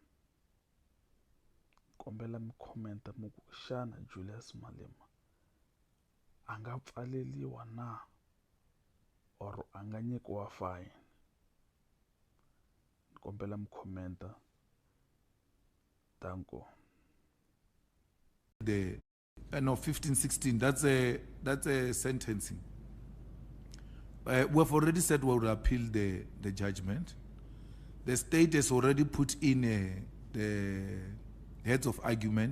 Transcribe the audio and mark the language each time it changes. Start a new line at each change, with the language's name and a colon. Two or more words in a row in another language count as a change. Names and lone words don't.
Tsonga: Kombela mi comment mu ku xana Julius Malema a nga pfaleliwa na or a nga nyikiwa fine? Kombela mi comment. Danko.
English: No, 15, 16, that's a sentencing. We have already said we will appeal the judgment. The state has already put in the heads of argument.